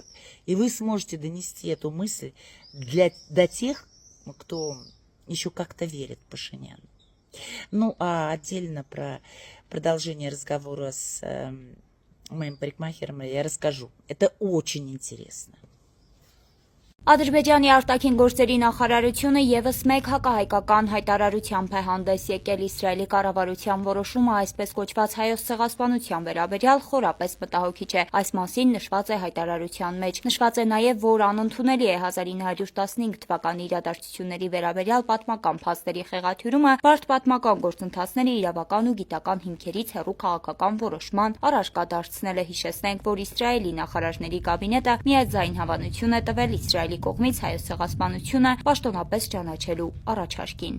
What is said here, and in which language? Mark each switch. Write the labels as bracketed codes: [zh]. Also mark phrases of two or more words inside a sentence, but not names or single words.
[ru] И вы сможете донести эту мысль до тех, кто еще как-то верит Пашиняну. Ну, а отдельно про продолжение разговора с моим парикмахером я расскажу. Это очень интересно. [hy] Ադրբեջանի արտաքին գործերի նախարարությունը եւս մեկ հակահայկական հայտարարությամբ է հանդես եկել Իսրայելի կառավարության որոշումը այսպես կոչված հայոց ցեղասպանության վերաբերյալ խորապես մտահոգիչ է։ Այս մասին նշված է հայտարարության մեջ։ Նշված է նաեւ, որ անընդունելի է 1915 թվականի իրադարձությունների վերաբերյալ պատմական փաստերի խեղաթյուրումը բարդ պատմական գործընթացների իրավական ու գիտական հիմքերից հեռու քաղաքական որոշման առարկա դարձնելը։ Հիշեցնենք, որ Իսրայելի նախարարների կաբինետը միաձայն հավանություն է տվել Իսրայելի Իսրայելի կողմից հայոց ցեղասպանությունը պաշտոնապես ճանաչելու առաջարկին։